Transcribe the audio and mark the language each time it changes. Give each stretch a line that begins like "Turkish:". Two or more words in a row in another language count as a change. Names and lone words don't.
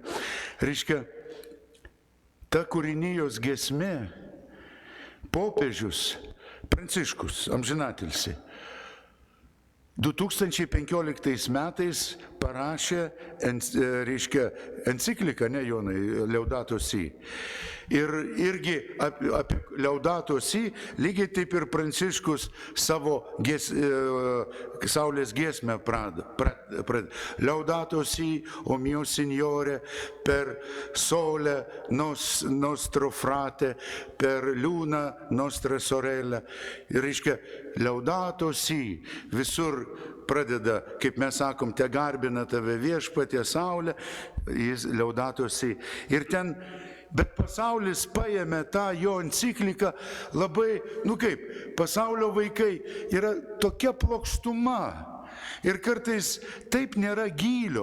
Lithuanian: Reiškia, ta kūrinijos giesmė, popiežius Pranciškus, amžinatilsį, 2015 metais parašė, encikliką, ne Jonai, Laudato Si. Ir irgi apie Laudato Si, lygiai taip ir Pranciškus savo saulės giesmę pradeda.
Italian: Laudato Si, o mio Signore, per sole nostro frate, per luna nostra sorella.
Lithuanian: Ir reiškia, Laudato Si, visur pradeda, kaip mes sakom, te garbina tave viešpatie saulė, jis Laudato Si. Ir ten, bet pasaulis paėmė tą jo encikliką labai, pasaulio vaikai yra tokia plokštuma ir kartais taip nėra gylio.